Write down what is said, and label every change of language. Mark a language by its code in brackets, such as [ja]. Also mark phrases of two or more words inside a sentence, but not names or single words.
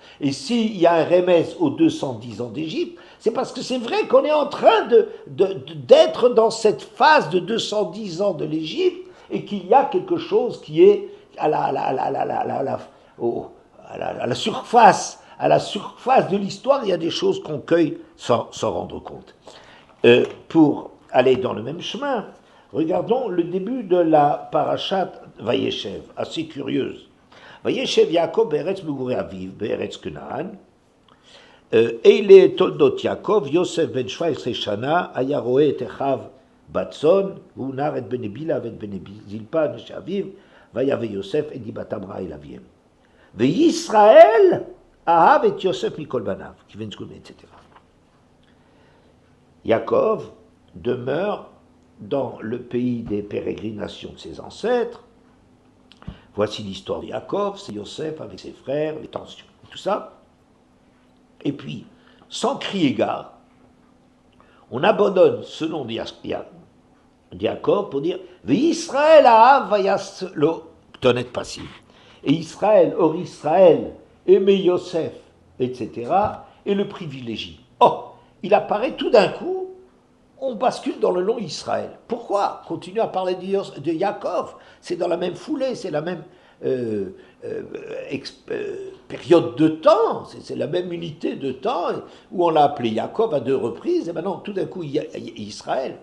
[fr] Et s'il y a un remède aux 210 ans d'Égypte, c'est parce que c'est vrai qu'on est en train d'être dans cette phase de 210 ans de l'Égypte et qu'il y a quelque chose qui est à la surface de l'histoire, il y a des choses qu'on cueille sans rendre compte. Pour aller dans le même chemin, regardons le début de la parashat Vayeshev, assez curieuse. [he] וישב יעקב בארץ מגורי אביו בארץ כנען. אלה תולדות יעקב, יוסף בן 17 שנה, היה רואה את אחיו בצאן, והוא נער את בני בילה ואת בני זלפה, נשי אביו, ויבא יוסף את דיבתם רעה אל אביהם. וישראל אהב את יוסף מכל בניו, כיוון סגול, etc. [fr] Yaakov demeure dans le pays des pérégrinations de ses ancêtres. Voici l'histoire de Yaakov, c'est Yosef avec ses frères, les tensions, tout ça. Et puis, sans crier gare, on abandonne ce nom de Yaakov pour dire Israël a [he] ויעש לו כתונת פסים. [fr] Et Israël, or Israël, aimé Yosef, etc., et le privilégie. Oh, il apparaît tout d'un coup, on bascule dans le nom Israël. Pourquoi continuer à parler de Yaakov? C'est dans la même foulée, c'est la même période de temps, c'est la même unité de temps où on l'a appelé Yaakov à 2 reprises, et maintenant tout d'un coup il y a Israël.